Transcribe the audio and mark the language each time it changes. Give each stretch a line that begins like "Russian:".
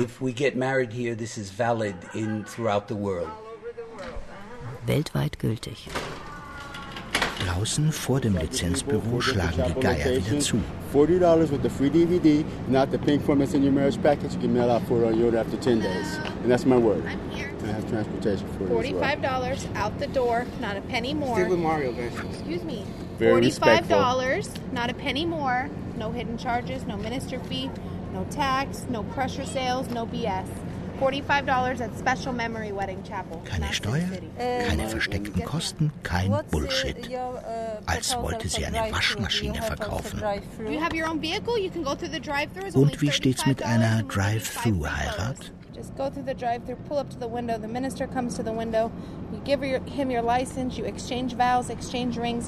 English: If we get married here, this is valid in throughout the world.
German: Weltweit gültig. Draußen vor dem Lizenzbüro schlagen die Geier wieder zu.
English: $40 with the free DVD, not the pink form that's in your marriage package. You can mail out for it on your order after 10 days. And that's my word. I'm here. I have transportation for $45 it as well. Out the door, not a penny more. Still with Mario, guys. Excuse me. Very $45, respectful. Not a penny more. No hidden charges, no minister fee, no tax, no pressure sales, no BS. $45 at Special Memory Wedding Chapel.
German: Keine Steuer, keine versteckten Kosten, kein Bullshit. Als wollte sie eine Waschmaschine verkaufen.
English: Do you have your own vehicle? You can go through the drive-thru.
German: Und wie steht's mit einer Drive-Thru-Heirat?
English: Just go through the drive-thru, pull up to the window. The minister comes to the window. You give him your license, you exchange vows, exchange rings.